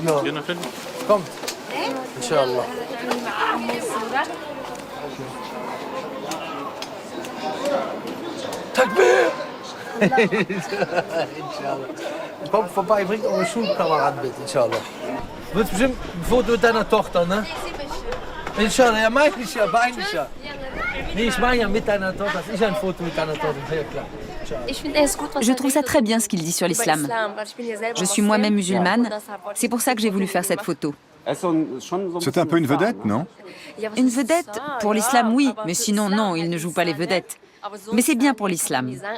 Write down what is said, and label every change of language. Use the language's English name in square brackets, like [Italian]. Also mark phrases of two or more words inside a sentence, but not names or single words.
[German] Ja. Kommt. Inshallah. Takbir! Inshallah. Kommt vorbei, bringt eure Schulkameraden mit, Inshallah. Du willst bestimmt ein Foto mit deiner Tochter, ne? Inshallah, ja, meine ich ja, Nee, ich meine ja mit deiner Tochter, dass ich ein Foto mit deiner Tochter, ja klar. [French] Je trouve ça très bien ce qu'il dit sur l'islam. Je suis moi-même musulmane, c'est pour ça que j'ai voulu faire cette photo. C'est un peu une vedette, non? Une vedette, pour l'islam, oui, mais sinon, non, il ne joue pas les vedettes. Mais c'est bien pour l'islam.